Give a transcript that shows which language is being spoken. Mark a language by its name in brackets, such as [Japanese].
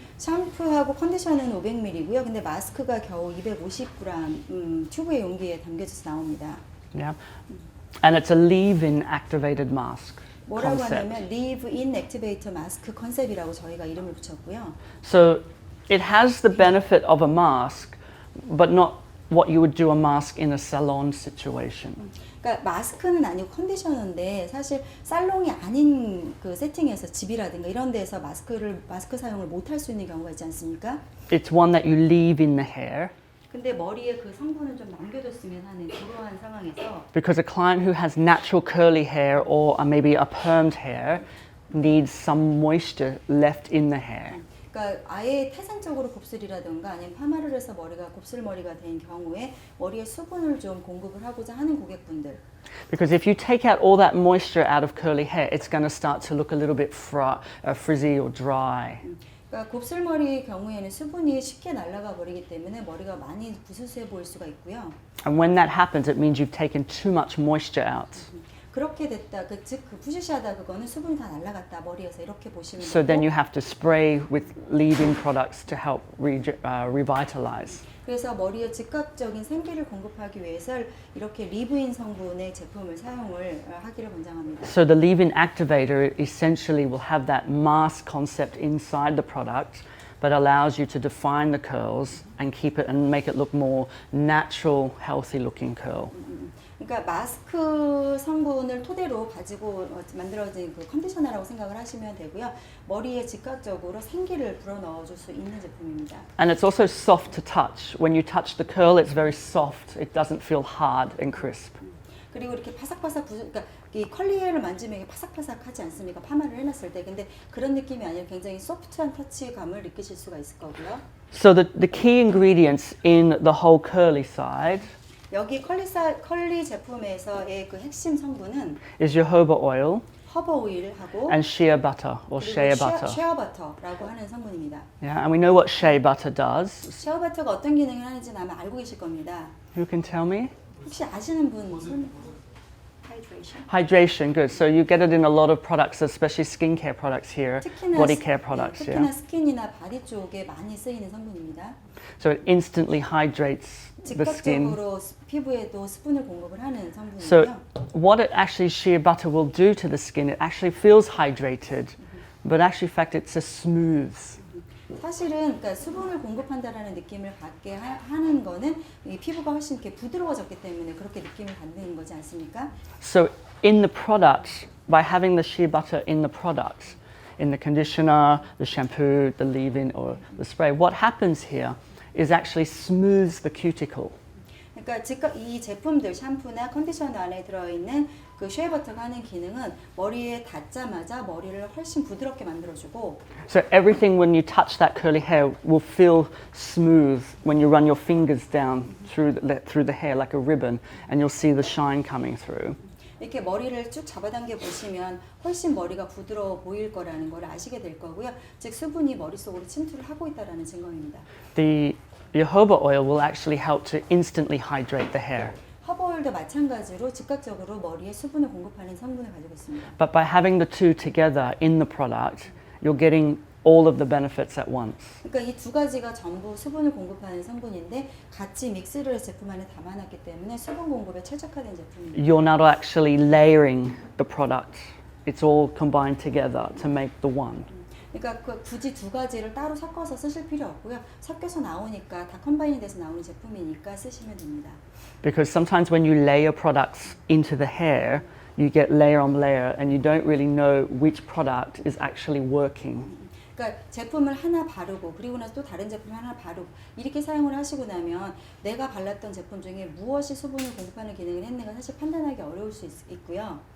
[Korean] 샴푸하고 컨디셔너는 500ml고요. 근데 마스크가 겨우 250g 튜브의 용기에 담겨져서 나옵니다. [English] Yeah, and it's a leave-in activated mask [Korean] 뭐라고 [English] concept. [Korean] 하냐면 Leave-in Activator 마스크 컨셉이라고 저희가 이름을 붙였고요. [English] So it has the benefit of a mask, but not what you would do a mask in a salon situation. [Korean] 그러니까 마스크는 아니고 컨디셔너인데 사실 살롱이 아닌 그 세팅에서 집이라든가 이런 데서 마스크 사용을 못 할 수 있는 경우가 있지 않습니까? [English] It's one that you leave in the hair [Korean] 근데 머리에 그 성분을 좀 남겨뒀으면 하는 그러한 상황에서 [English] because a client who has natural curly hair or maybe a permed hair needs some moisture left in the hair. [Korean] 그러니까 아예 태생적으로 곱슬이라든가 아니면 파마를 해서 머리가 곱슬머리가 된 경우에 머리에 수분을 좀 공급을 하고자 하는 고객분들. [English] Because if you take out all that moisture out of curly hair, it's going to start to look a little bit frizzy or dry. [Korean] 그러니까 곱슬머리의 경우에는 수분이 쉽게 날아가 버리기 때문에 머리가 많이 부스스해 보일 수가 있고요. [English] And when that happens, it means you've taken too much moisture out. [Korean] 그렇게 됐다, 즉 그 부시시하다 그거는 수분이 다 날아갔다 머리에서 이렇게 보시면 [English] So [Korean] 되고. [English] then you have to spray with leave-in products to help revitalize. [Korean] 그래서 머리에 즉각적인 생기를 공급하기 위해서 이렇게 리브인 성분의 제품을 사용을 하기를 권장합니다. [English] So the leave-in activator essentially will have that mask concept inside the product, but allows you to define the curls and keep it and make it look more natural, healthy-looking curl. [Korean] 그러니까 마스크 성분을 토대로 가지고 만들어진 그 컨디셔너라고 생각을 하시면 되고요. 머리에 즉각적으로 생기를 불어넣어줄 수 있는 제품입니다. [English] And it's also soft to touch. When you touch the curl, it's very soft. It doesn't feel hard and crisp. [Korean] 그리고 이렇게 바삭바삭 그러니까 이 컬리헤어를 만지면 이게 바삭바삭하지 않습니까? 파마를 해놨을 때. 근데 그런 느낌이 아니라 굉장히 소프트한 터치감을 느끼실 수가 있을 거고요. [English] So the key ingredients in the whole curly side [Korean] 여기 컬리 제품에서의 그 핵심 성분은 [English] is jojoba oil [Korean] 허버 오일하고 [English] and shea butter or shea butter. [Korean] 쉐어 버터라고 하는 성분입니다. [English] Yeah, and we know what shea butter does. [Korean] 쉐어 버터가 어떤 기능을 하는지 아마 알고 계실 겁니다. [English] Who can tell me? [Korean] 혹시 아시는 분? Hydration. [English] Hydration, good. So you get it in a lot of products, especially skincare products here, body care products. [Korean] 특히나 [English] Yeah. [Korean] 스킨이나 바디 쪽에 많이 쓰이는 성분입니다. [English] So it instantly hydrates the skin. [Korean] 즉각적으로 피부에도 수분을 공급을 하는 성분이고요. [English] So what it actually shea butter will do to the skin, it actually feels hydrated, but actually, in fact, it's a smooth. [Korean] 사실은 그러니까 수분을 공급한다라는 느낌을 받게 하는 거는 이 피부가 훨씬 이렇게 부드러워졌기 때문에 그렇게 느낌을 받는 거지 않습니까? [English] So in the product, by having the shea butter in the product, in the conditioner, the shampoo, the leave-in or the spray, what happens here is actually smooths the cuticle. [Korean] 그러니까 즉각 이 제품들 샴푸나 컨디셔너 안에 들어있는 그 쉐어버터가 하는 기능은 머리에 닿자마자 머리를 훨씬 부드럽게 만들어주고 [English] So everything when you touch that curly hair will feel smooth when you run your fingers down through the hair like a ribbon and you'll see the shine coming through. [Korean] 이렇게 머리를 쭉 잡아당겨 보시면 훨씬 머리가 부드러워 보일 거라는 걸 아시게 될 거고요. 즉 수분이 머릿속으로 침투를 하고 있다는 증거입니다. [English] The jojoba oil will actually help to instantly hydrate the hair. [Korean] 허브오일도 마찬가지로 즉각적으로 머리에 수분을 공급하는 성분을 가지고 있습니다. [English] But by having the two together in the product, you're getting all of the benefits at once. [Korean] 그러니까 이 두 가지가 전부 수분을 공급하는 성분인데 같이 믹스를 해서 제품 안에 담아놨기 때문에 수분 공급에 최적화된 제품입니다. [English] You're not actually layering the product. It's all combined together to make the one. [Korean] 그러니까 굳이 두 가지를 따로 섞어서 쓰실 필요 없고요. 섞여서 나오니까 다 컴바인이 돼서 나오는 제품이니까 쓰시면 됩니다. [English] Because sometimes when you layer products into the hair, you get layer on layer and you don't really know which product is actually working. [Korean] 그러니까 제품을 하나 바르고 그리고 나서 또 다른 제품 하나 바르고 이렇게 사용을 하시고 나면 내가 발랐던 제품 중에 무엇이 수분을 공급하는 기능을 했는가 사실 판단하기 어려울 수 있고요.